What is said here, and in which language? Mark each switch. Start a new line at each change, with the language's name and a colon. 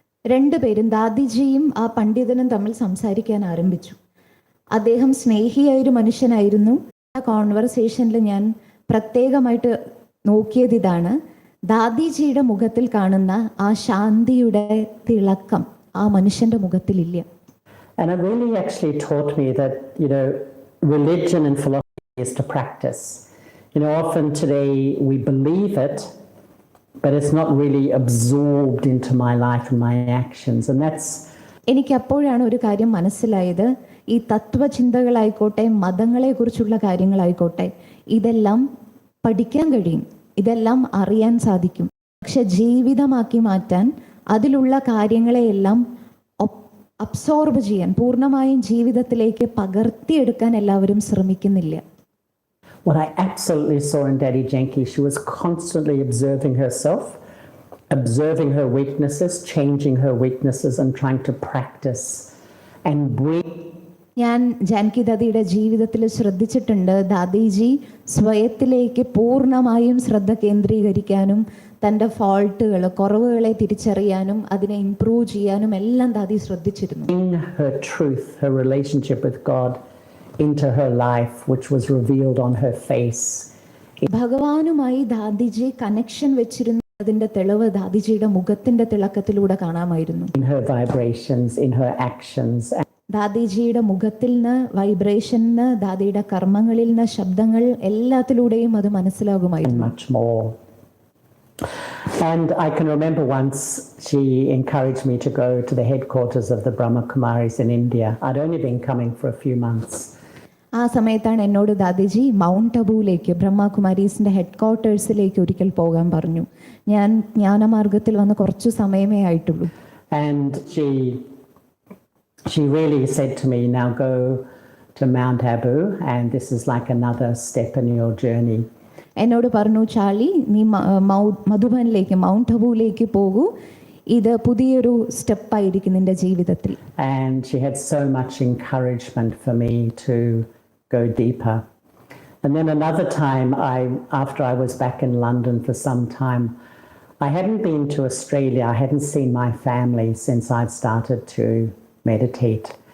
Malayalam: രണ്ടുപേരും ദാദിജിയും ആ പണ്ഡിതനും തമ്മിൽ സംസാരിക്കാൻ ആരംഭിച്ചു. അദ്ദേഹം സ്നേഹിയായൊരു മനുഷ്യനായിരുന്നു. ആ കോൺവെർസേഷനിൽ ഞാൻ പ്രത്യേകമായിട്ട് നോക്കിയത് ഇതാണ്, ദാദിജിയുടെ മുഖത്തിൽ കാണുന്ന ആ ശാന്തിയുടെ തിളക്കം ആ മനുഷ്യന്റെ മുഖത്തിലില്ല.
English: And it really actually taught me that, religion and philosophy is to practice. Often today we believe it, but it's not really absorbed into my life and my actions. And that's...
Malayalam: എനിക്ക് അപ്പോഴാണ് ഒരു കാര്യം മനസ്സിലായത്, ഈ തത്വചിന്തകളായിക്കോട്ടെ, മതങ്ങളെക്കുറിച്ചുള്ള കാര്യങ്ങളായിക്കോട്ടെ, ഇതെല്ലാം പഠിക്കാൻ കഴിയും, ഇതെല്ലാം അറിയാൻ സാധിക്കും. പക്ഷെ ജീവിതമാക്കി മാറ്റാൻ, അതിലുള്ള കാര്യങ്ങളെയെല്ലാം അബ്സോർബ് ചെയ്യാൻ, പൂർണ്ണമായും ജീവിതത്തിലേക്ക് പകർത്തിയെടുക്കാൻ എല്ലാവരും ശ്രമിക്കുന്നില്ല.
English: What I absolutely saw in Dadi Janki, she was constantly observing herself, observing her weaknesses, changing her weaknesses and trying to practice and bring.
Malayalam: ഞാൻ ജാൻകി ദാദിയുടെ ജീവിതത്തിൽ ശ്രദ്ധിച്ചിട്ടുണ്ട്, ദാദിജി സ്വയത്തിലേക്ക് പൂർണ്ണമായും ശ്രദ്ധ കേന്ദ്രീകരിക്കാനും തൻ്റെ ഫോൾട്ടുകൾ, കുറവുകളെ തിരിച്ചറിയാനും അതിനെ ഇംപ്രൂവ് ചെയ്യാനും എല്ലാം ദാദി ശ്രദ്ധിച്ചിരുന്നു.
English: Her truth, her relationship with God into her life, which was revealed on her face.
Malayalam: ഭഗവാനുമായി ദാദിജി connection വെച്ചിരുന്നതിന്റെ തെളിവ് ദാദിജിയുടെ മുഖത്തിന്റെ തിളക്കത്തിലൂടെ കാണാമായിരുന്നു.
English: In her vibrations, in her actions.
Malayalam: ദാദിജിയുടെ മുഖത്തിൽ നിന്ന്, വൈബ്രേഷനിൽ നിന്ന്, ദാദിയുടെ കർമ്മങ്ങളിൽ നിന്ന്, ശബ്ദങ്ങൾ എല്ലാത്തിലൂടെയും അത് മനസ്സിലാകുമായിരുന്നു.
English: Much more. And I can remember once she encouraged me to go to the headquarters of the BrahmaKumaris in India. I'd only been coming for a few months.
Malayalam: ആ സമയത്താണ് എന്നോട് ദാദിജി mount അബുവിലേക്ക്, ബ്രഹ്മകുമാരീസിന്റെ head ക്വാർട്ടേഴ്സിലേക്ക് ഒരിക്കൽ പോകാൻ പറഞ്ഞു. ഞാൻ ജ്ഞാനമാർഗത്തിൽ വന്ന് കുറച്ചു സമയമേ ആയിട്ടുള്ളൂ.
English: And she really said to me, now go to Mount Abu and this is like another step in your journey.
Malayalam: എന്നോട് പറഞ്ഞു, ചാർലി നീ മധുബനിലേക്ക്, മൗണ്ട് അബുവിലേക്ക് പോകൂ, ഇത് പുതിയൊരു സ്റ്റെപ്പായിരിക്കും നിന്റെ ജീവിതത്തിൽ.
English: And she had so much encouragement for me to go deeper. And then another time, after I was back in London for some time, I hadn't been to Australia. I hadn't seen my family since I'd started to meditate.